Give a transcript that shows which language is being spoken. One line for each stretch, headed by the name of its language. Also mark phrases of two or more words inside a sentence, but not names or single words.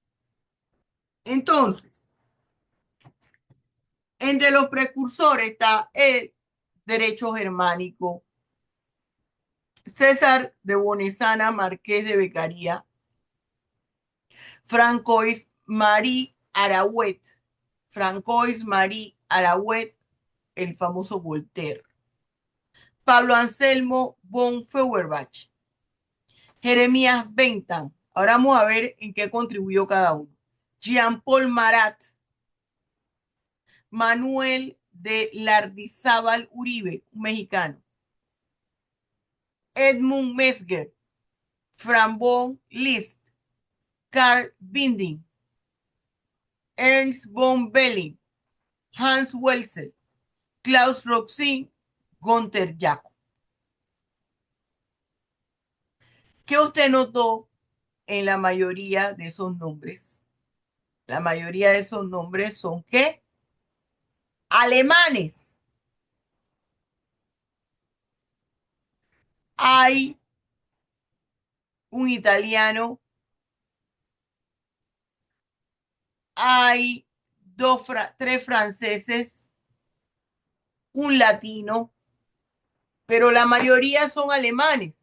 Spanish: Entonces, entre los precursores está el derecho germánico, César de Bonesana, marqués de Beccaria, Francois Marie Arouet, Francois Marie Arouet, el famoso Voltaire, Pablo Anselmo von Feuerbach, Jeremías Bentham. Ahora vamos a ver en qué contribuyó cada uno. Jean-Paul Marat, Manuel de Lardizábal Uribe, un mexicano, Edmund Mesger, Franz von Liszt, Carl Binding, Ernst von Belling, Hans Welser, Klaus Roxin, Gunther Jacob. ¿Qué usted notó en la mayoría de esos nombres? La mayoría de esos nombres son ¿qué? Alemanes. Hay un italiano, hay tres franceses, un latino, pero la mayoría son alemanes.